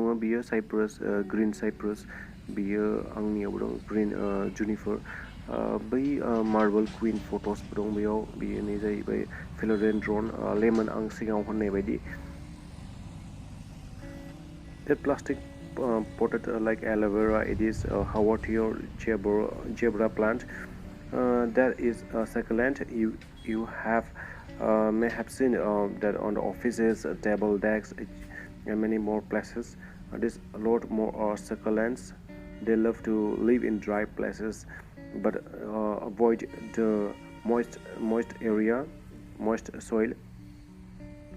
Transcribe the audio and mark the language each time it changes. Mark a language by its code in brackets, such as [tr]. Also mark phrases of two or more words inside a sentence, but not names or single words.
[brx] बियो साइप्रास, [en] green cypress. [brx] बियो आंनियावबो दं, [en] green juniper. [brx] बै [en] marble queen [brx] फट'सबो दं बेयाव। बेयो नै जाहैबाय [en] philodendron lemon, [brx] आं सिगाङाव होननाय बायदि। [en] बे प्लास्टिक potted like aloe vera. It is a Howli zebra plant. That is succulent. You may have seen that on the offices, table decks, and many more places. There's a lot more succulents. They love to live in dry places, but avoid the moist area, moist soil.